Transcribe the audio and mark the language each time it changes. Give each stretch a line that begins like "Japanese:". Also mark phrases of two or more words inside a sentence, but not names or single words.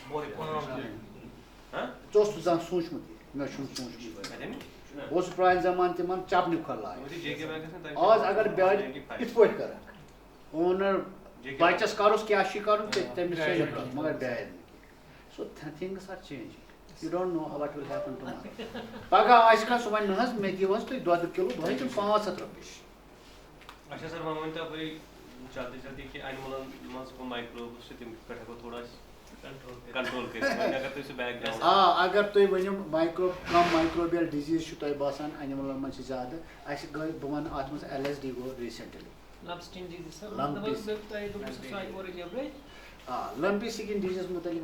Kashmiri: ژٕ اوسُکھ زانٛہہ سوٗنٛچمُت یہِ مےٚ چھُنہٕ سوٗنٛچمُت بہٕ اوسُس پرٛانہِ زمانہٕ تِمن چَپنہِ کھۄر لاگان آز اگر بیارِ یِتھ پٲٹھۍ کَرَکھ اونر بَچَس کَرُس کیٛاہ چھُے کَرُن تٔمِس چھِ مگر بیارِ نہٕ کینٛہہ
English: so things are changing you don't know what will happen tomorrow
Kashmiri: پگہہ آسہِ کانٛہہ سُہ وَنہِ نہ حظ مےٚ دِیِو حظ تُہۍ دۄدٕ کِلوٗ دۄہے چھِ 500 رۄپیہِ اچھا سر وۄنۍ ؤنۍتو اَپٲری
Urdu: چلتے چلتے
Kashmiri: کہِ انملن منٛز کٕم مایکروبٕس چھِ تِم کِتھ پٲٹھۍ ہٮ۪کو تھوڑا کنٹرول کٔرِتھ وۄنۍ اگر تُہۍ سُہ بیک گراوُنٛڈ اگر تُہۍ ؤنِو کم
English: microbial disease
Kashmiri: چھُ تۄہہِ باسان انِملن منٛز چھِ زیادٕ اَسہِ گٔے بہٕ وَنہٕ اَتھ منٛز LSD گوٚو ریٖسنٛٹلی
English: lumpy skin disease
Kashmiri: مُتعلِق